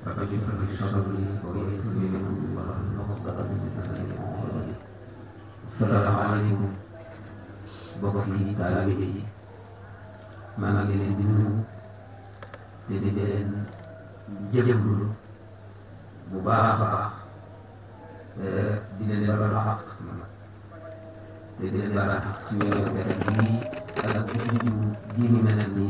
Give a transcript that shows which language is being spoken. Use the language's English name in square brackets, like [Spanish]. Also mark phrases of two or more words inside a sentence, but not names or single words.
[Arabic] في صدري ويسر لي أمري واحلل عقدة من لساني يفقهوا قولي. السلام عليكم [Wolof] mbokki taalibe yi maa ngi leen di nuyu te di leen jëfandikoo bu baax a baax di leen baal àq te di leen baal àq ci weeru Koor bii ak ji mu mel nii